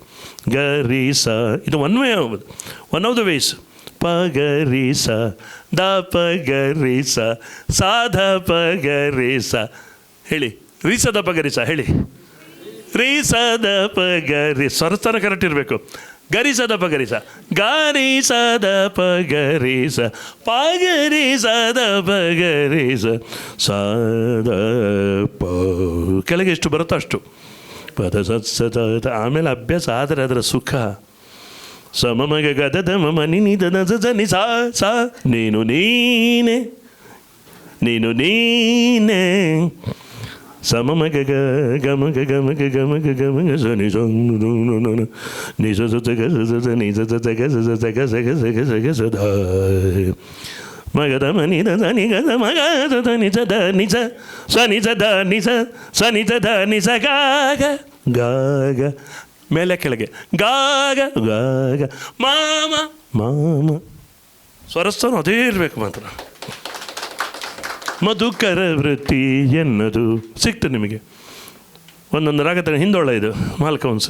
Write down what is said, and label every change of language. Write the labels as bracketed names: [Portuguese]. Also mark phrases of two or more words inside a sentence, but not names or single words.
[Kannada] ಗ ರೀ ಸ, ಇದು [English] one of the ways. [Kannada] ಪ ಗ ರಿ ಸ ದ ಪ ಗ ರಿ ಸ ಸಾ ಧ ಪ ಗ ರಿ ಸ. ಹೇಳಿ ರಿ ಸ ದ ಪ ಗ ರಿ ಸ ಹೇಳಿ. ರೀ ಸ ದ ಪ ಗ ರಿ ಸ್ವರಸ್ಥಾನ ಕರೆಕ್ಟ್ ಇರಬೇಕು. ಗರಿ ಸ ದ ಪ ಗರಿ ಸ ಗಾರಿ ಸ ದ ಪ ಗರಿ ಸ ಪ ಗರಿ ಸ ದ ಪ ಗರಿ ಸ ಸ ದ ಪ. ಕೆಳಗೆ ಎಷ್ಟು ಬರುತ್ತೋ ಅಷ್ಟು ಪದ ಸತ್ಸದ. ಆಮೇಲೆ ಅಭ್ಯಾಸ ಆದರೆ ಅದರ ಸುಖ. ಸ ಮ ಗ ಗ ದ ದ ಮ ಮ ನಿ ನಿ ದ ದ ದ ನಿ ಸ ಸ. ನೀನು ನೀನೆ ನೀನು ನೀನೆ. ಸ ಮ ಮ ಗ ಗ ಗ ಮ ಗ ಗ ಮ ಗ ಗ ಮ ಗ ಗ ಮ ಗ ಸ ನಿ ಸ ನಿ ಸ ಸ ಗ ಸ ಸ ನಿ ಸ ಸ ಗ ಸ ಸ ಗ ಸ ಗ ಸ ಗ ಸ ಗ ಸ ದ ಮ ಗ ದ ಮ ನಿ ದ ದ ನಿ ಗ ದ ಮ ಗ ದ ದ ನಿ ಸ ದ ನಿ ಸ ಸ ನಿ ಸ ದ ನಿ ಸ ಸ ನಿ ಸ ದ ನಿ ಸ ಗ ಗ ಗ ಗ. ಮೇಲೆ ಕೆಳಗೆ ಗ ಗ ಗ ಗ ಮಾಮ ಮಾಮ. ಸ್ವರಸ್ಥಾನ ಅದೇ ಇರಬೇಕು ಮಾತ್ರ. ಮಧುಕರ ವೃತ್ತಿ ಎನ್ನದು ಸಿಕ್ತು ನಿಮಗೆ. ಒಂದೊಂದು ರಾಗದ ಹಿಂದೋಳ ಇದು ಮಾಲ್ಕೌನ್ಸ್.